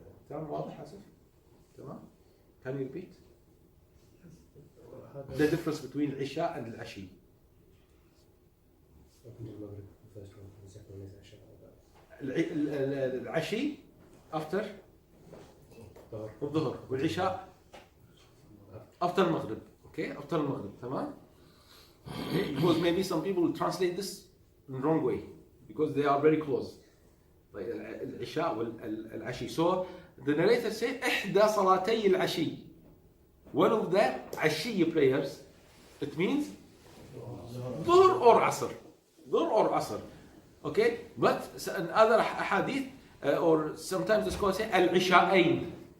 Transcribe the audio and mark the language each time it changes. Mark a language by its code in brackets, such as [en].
[ar] تمام واضح حسن؟ تمام؟ [en] Can you repeat? The difference between al-isha and al-ashi. [ar] العشي [en] after [ar] الظهر والعشاء after المغرب. [en] Okay, after المغرب. [ar] تمام? [en] Because maybe some people will translate this in the wrong way because they are very close. Like [ar] العشاء والعشي. [en] So the narrator said [ar] إحدى صلاتي العشي. [en] One of the عشي prayers, it means ظهر or عصر. [ar] ظهر [en] or [ar] عصر. [en] Okay, but in other hadith, or sometimes the scholars say al-isha'ain.